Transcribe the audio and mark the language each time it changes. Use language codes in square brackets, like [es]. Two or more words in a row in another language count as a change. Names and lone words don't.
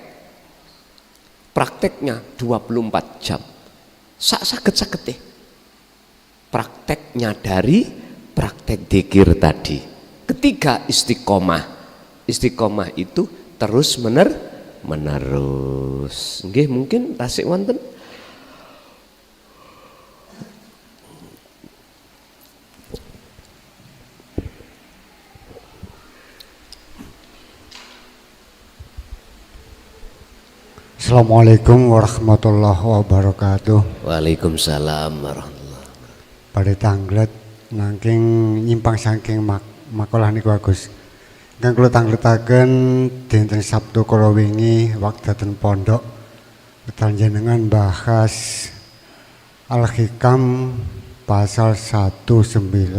[id] Prakteknya 24 jam. Sakit deh. Prakteknya dari praktek dzikir tadi. Ketiga istiqomah. Istiqomah itu terus menerus. [jv] Nggih, mungkin tasik wonten. [ar] السلام عليكم ورحمة الله وبركاته. وعليكم السلام ورحمة الله وبركاته. [jv] Pada tanglet nangking nyimpang saking makalah niku Agus. Kang kula tangletaken dinten Sabtu kala wingi wekdal pondok panjenengan bahas Al-Hikam pasal 195